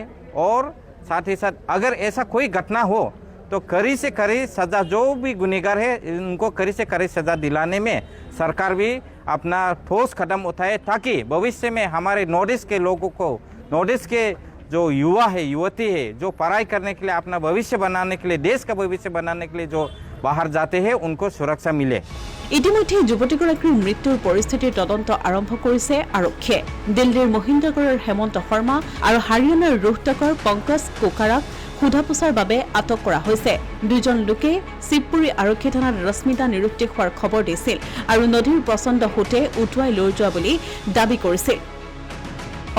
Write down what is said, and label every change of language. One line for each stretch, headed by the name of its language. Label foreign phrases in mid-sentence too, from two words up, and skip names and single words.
Hindi: और साथ ही साथ अगर ऐसा कोई घटना हो तो कड़ी से कड़ी सज़ा, जो भी गुनहगार है उनको कड़ी से कड़ी सज़ा दिलाने में सरकार भी अपना ठोस कदम उठाए ताकि भविष्य में हमारे नॉर्थ ईस्ट के लोगों को, नॉर्थ ईस्ट के जो युवा है, युवती है, जो पढ़ाई करने के लिए अपना भविष्य बनाने के लिए, देश का भविष्य बनाने के लिए जो बाहर जाते हैं उनको सुरक्षा मिले।
Assamese: ইতিমধ্যে যুৱতীগৰাকীৰ মৃত্যুৰ পৰিস্থিতিৰ তদন্ত আৰম্ভ কৰিছে আৰক্ষীয়ে। দিল্লীৰ মহিন্দ্ৰগড়ৰ হেমন্ত শৰ্মা আৰু হাৰিয়ানাৰ ৰোহটকৰ পংকজ কোকাৰাক সোধা পোছাৰ বাবে আটক কৰা হৈছে। 2জন লোকে শিৱপুৰী আৰক্ষী থানাত ৰশ্মিতা নিৰুদ্দেশ হোৱাৰ খবৰ দিছিল আৰু নদীৰ প্ৰচণ্ড সোঁতে উটুৱাই লৈ যোৱা বুলি দাবী কৰিছিল।